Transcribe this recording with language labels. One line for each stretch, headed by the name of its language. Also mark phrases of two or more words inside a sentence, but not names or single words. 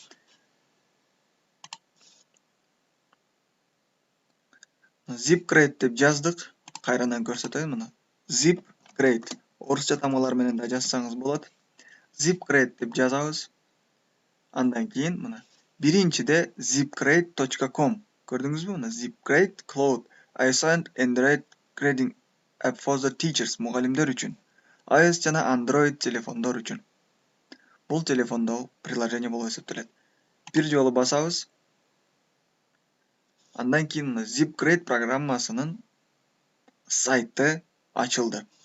Kyrgyz: ZipGrade деп жаздык, кайрадан көрсөтөйүн мына. ZipGrade орусча тамгалар менен да жазсаңыз болот. ZipGrade деп жазабыз. Андан кийин мына биринчиде zipgrade.com көрдүңүзбү?
English: Мына ZipGrade Cloud iOS and Android Grading App for the Teachers
Kyrgyz: мугалимдер үчүн. iOS жана Android телефондор үчүн. Бул телефондогу приложение болуп эсептелет. Бир жолу басабыз. Андан кийин мына ZipGrade программасынын сайты ачылды.